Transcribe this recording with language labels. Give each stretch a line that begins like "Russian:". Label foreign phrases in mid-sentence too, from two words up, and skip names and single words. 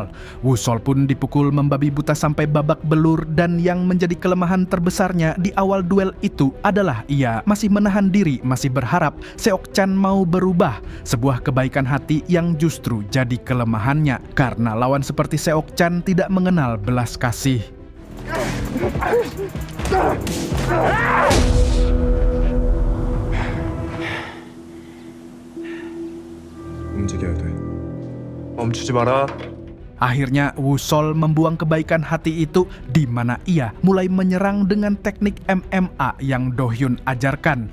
Indonesian: Woo-sol pun dipukul membabi buta sampai babak belur, dan yang menjadi kelemahan terbesarnya di awal duel itu adalah ia masih menahan diri, masih berharap Seok-chan mau berubah. Sebuah kebaikan hati yang justru jadi kelemahannya, karena lawan seperti Seok-chan tidak mengenal belas kasih.
Korean: 움직여야 돼. 멈추지 마라.
Indonesian: Akhirnya Woo-sol membuang kebaikan hati itu, di mana ia mulai menyerang dengan teknik MMA yang Do-hyun ajarkan.